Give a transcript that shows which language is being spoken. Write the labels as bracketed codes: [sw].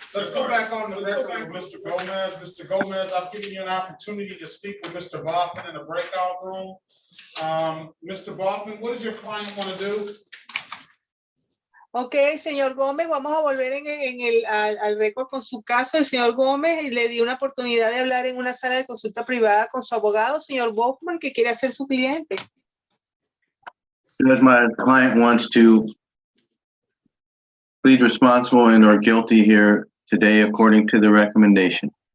[en] Let's go back on the record with Mr. Gomez. Mr. Gomez, I've given you an opportunity to speak with Mr. Baughman in the breakout room. Mr. Baughman, what does your client want to do? [es] Ok, señor Gómez, vamos a volver al récord con su caso. El señor Gómez le dio una oportunidad de hablar en una sala de consulta privada con su abogado, señor Baughman, que quiere ser su cliente. [en] Because my client wants to plead responsible and or guilty here today according to the recommendation.